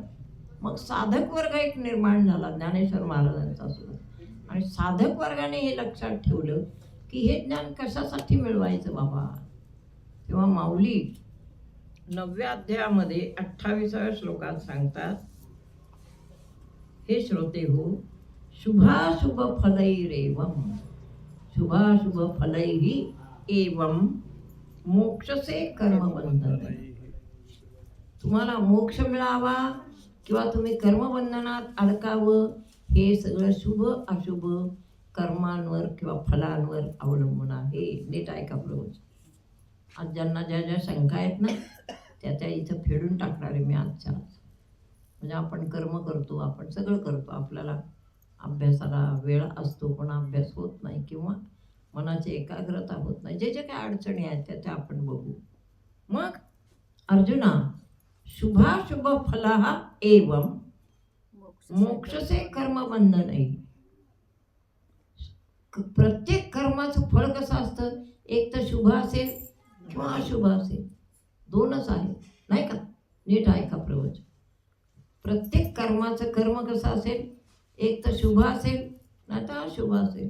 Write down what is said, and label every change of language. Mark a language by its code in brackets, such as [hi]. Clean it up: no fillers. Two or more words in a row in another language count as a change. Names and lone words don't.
[mr] मग साधक वर्ग एक निर्माण झाला ज्ञानेश्वर महाराजांचा सुद्धा. आणि साधक वर्गाने हे लक्षात ठेवलं की हे ज्ञान कशासाठी मिळवायचं बाबा. तेव्हा माऊली 9व्या अध्यायामध्ये 28व्या श्लोकात सांगतात, हे श्रोते हो, [sa] शुभाशुभ फलैरेवम, शुभाशुभ फलैहि एवं मोक्षसे कर्मबंधन. [mr] तुम्हाला मोक्ष मिळावा किंवा तुम्ही कर्मबंधनात अडकावं हे सगळं शुभ अशुभ कर्मांवर किंवा फलांवर अवलंबून आहे. नीट ऐका प्रवचन. आज ज्यांना ज्या ज्या शंका आहेत ना त्या इथं फेडून टाकणार आहे मी आजच्या आज. म्हणजे आपण कर्म करतो, आपण सगळं करतो, आपल्याला अभ्यासाला वेळ असतो पण अभ्यास होत नाही किंवा मनाची एकाग्रता होत नाही. जे जे काही अडचणी आहेत त्या आपण बघू. मग अर्जुना, [sa] शुभाशुभ फलः एवं मोक्षसे कर्मबंधनैः. [mr] प्रत्येक कर्माचं फळ कसं असतं? एक तर शुभ असेल किंवा अशुभ असेल, दोनच आहे नाही का. नीट ऐका प्रवचन. प्रत्येक कर्माचं कर्म कसं असेल? एक तर शुभ असेल नाही तर अशुभ असेल.